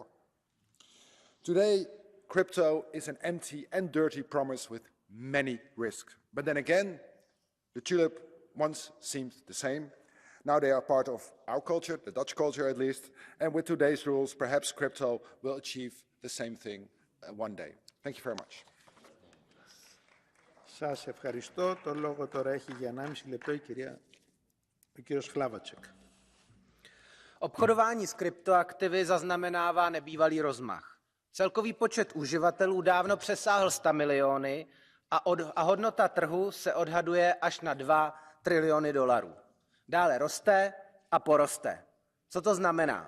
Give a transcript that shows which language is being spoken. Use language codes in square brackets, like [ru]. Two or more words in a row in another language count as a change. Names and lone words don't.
[en] Today, crypto is an empty and dirty promise with many risks. But then again, the tulip once seemed the same. Now they are part of our culture, the Dutch culture at least, and with today's rules, perhaps crypto will achieve the same thing one day. Thank you very much. [el] Σας ευχαριστώ. Το λόγο τώρα έχει για 1,5 λεπτό ο κύριος Hlavaček. [cs] Obchodování s kryptoaktivy zaznamenává nebývalý rozmach. Celkový počet uživatelů dávno přesáhl 100 miliony a hodnota trhu se odhaduje až na 2 triliony dolarů. Dále roste a poroste. Co to znamená?